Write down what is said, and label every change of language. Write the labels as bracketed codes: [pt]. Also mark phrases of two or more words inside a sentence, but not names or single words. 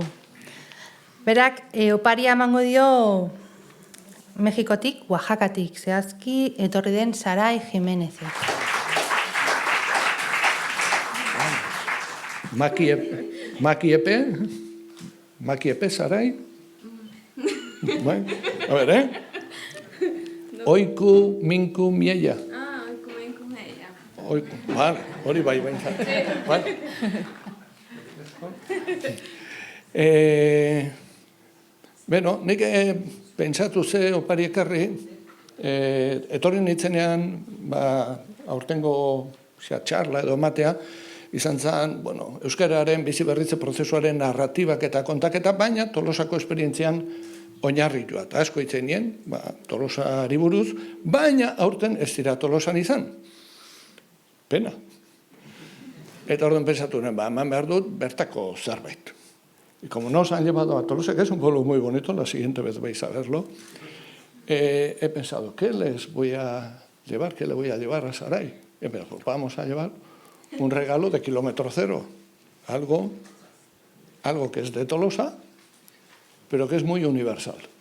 [eu] Berak, oparia emango dio Mexikotik, Oaxakatik, zehazki etorri den Sarai Jimenezek. Makiepe, Sarai? Bai, [es] a ver, Oiku, minku, miella. Oiku, minku, miella. Oiku, [eu] vale, hori bai bainzat. Vale. Beno, nik pentsatu ze opari ekarri, etorri nintzenean, aurtengo txarla edo matea, izan zen, euskararen bizi berritze prozesuaren narratibak eta kontaketa, baina Tolosako esperientzian oinarritua. Eta asko hitzen nien, Tolosari buruz, baina aurten ez dira Tolosan izan. Pena. Eta orduan pentsatu nuen, eman behar dut bertako zerbait. [es] Y como no os han llevado a Tolosa, que es un pueblo muy bonito, la siguiente vez vais a verlo, he pensado, ¿qué les voy a llevar? ¿Qué le voy a llevar a Sarai? Y pues vamos a llevar un regalo de kilómetro cero, algo que es de Tolosa, pero que es muy universal.